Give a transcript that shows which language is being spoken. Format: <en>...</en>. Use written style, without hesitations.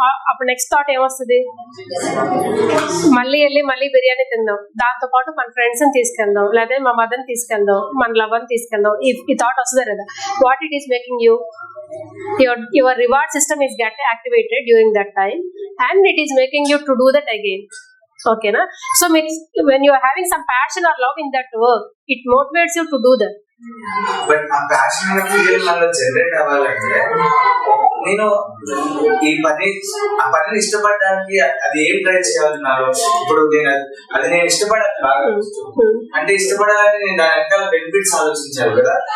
<te>అప్పుడు next thought ఏమొస్తుంది, మళ్ళీ వెళ్ళి మళ్ళీ బిర్యానీ తిందాం, దాంతో పాటు మన ఫ్రెండ్స్ ని తీసుకెళ్దాం, లేదా మా మదర్ ని తీసుకెళ్దాం, మన లవర్ ని తీసుకెళ్దాం. ఈ థాట్ వస్తుంది కదా.</te> <en>What it is making you, your reward system is get activated during that time and it is making you to do that again.</en> <te>ఓకేనా?</te> <en>So when you are having some passion or love in that work, it motivates you to do that.</en> <te>But ఆ passion అనే feel మనలో generate అవ్వాలంటే నేను ఈ పనిని ఇష్టపడడానికి అది ఏం ట్రై చేయాలి నాలో. ఇప్పుడు నేను ఇష్టపడాలి బాగా, అంటే ఇష్టపడాలని నేను దాని వెనకాల బెనిఫిట్స్ ఆలోచించాలి కదా.</te>